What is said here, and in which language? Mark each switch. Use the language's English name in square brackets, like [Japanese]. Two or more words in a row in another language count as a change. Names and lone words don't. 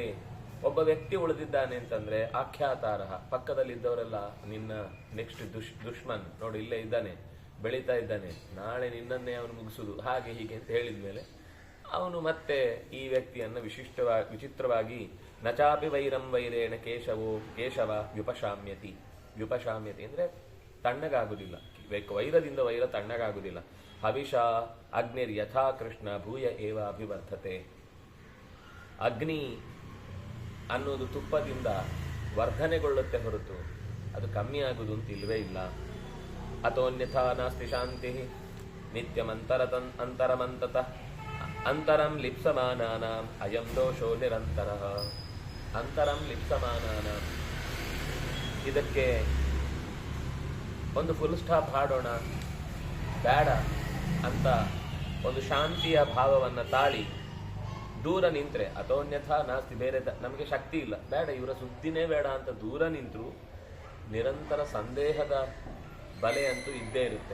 [Kannada] ಒಬ್ಬ ವ್ಯಕ್ತಿ ಉಳಿದಿದ್ದಾನೆ ಅಂತಂದ್ರೆ ಆಖ್ಯಾತಾರ, ಪಕ್ಕದಲ್ಲಿದ್ದವರೆಲ್ಲ ನಿನ್ನ ನೆಕ್ಸ್ಟ್ ದುಶ್ಮನ್ ನೋಡು ಇಲ್ಲೇ ಇದ್ದಾನೆ, ಬೆಳೀತಾ ಇದ್ದಾನೆ, ನಾಳೆ ನಿನ್ನನ್ನೇ ಅವನು ಮುಗಿಸುದು, ಹಾಗೆ ಹೀಗೆ ಅಂತ ಹೇಳಿದ ಮೇಲೆ ಅವನು ಮತ್ತೆ ಈ ವ್ಯಕ್ತಿಯನ್ನು ವಿಚಿತ್ರವಾಗಿ [Sanskrit] ನಚಾಪಿ ವೈರಂ ವೈರೇಣ ಕೇಶವ ವ್ಯುಪಶಾಮ್ಯತಿ. [Kannada] ವ್ಯುಪಶಾಮ್ಯತಿ ಅಂದ್ರೆ ತಣ್ಣಗಾಗುವುದಿಲ್ಲ, ವೈರದಿಂದ ವೈರ ತಣ್ಣಗಾಗುವುದಿಲ್ಲ. [Sanskrit] ಹವಿಷ ಅಗ್ನಿರ್ ಯಥಾ ಕೃಷ್ಣ ಭೂಯ ಏವ ಅಭಿವರ್ಧತೆ. [Kannada] ಅಗ್ನಿ ಅನ್ನೋದು ತುಪ್ಪದಿಂದ ವರ್ಧನೆಗೊಳ್ಳುತ್ತೆ ಹೊರತು ಅದು ಕಮ್ಮಿ ಆಗುವುದು ಅಂತ ಇಲ್ವೇ ಇಲ್ಲ. [Sanskrit] ಅಥೋನ್ಯಥಾ ನಾಸ್ತಿ ಶಾಂತಿ ನಿತ್ಯಮಂತರಮಂತತಃ ಅಂತರಂ ಲಿಪ್ಸಮಾನಾನಾಂ ಅಯಂ ದೋಷೋ ನಿರಂತರಃ. ಅಂತರಂ ಲಿಪ್ಸಮಾನಾನಾಂ, [Kannada] ಇದಕ್ಕೆ ಒಂದು [English] full stop [Kannada] ಹಾಡೋಣ ಬೇಡ ಅಂತ ಒಂದು ಶಾಂತಿಯ ಭಾವವನ್ನು ತಾಳಿ ದೂರ ನಿಂತ್ರೆ, [Sanskrit] ಅಥೋನ್ಯಥಾ ನಾಸ್ತಿ, [Kannada] ಬೇರೆ ನಮಗೆ ಶಕ್ತಿ ಇಲ್ಲ, ಬೇಡ ಇವರ ಸುದ್ದಿನೇ ಬೇಡ ಅಂತ ದೂರ ನಿಂತರೂ ನಿರಂತರ ಸಂದೇಹದ ಬಲೆ ಅಂತೂ ಇದ್ದೇ ಇರುತ್ತೆ.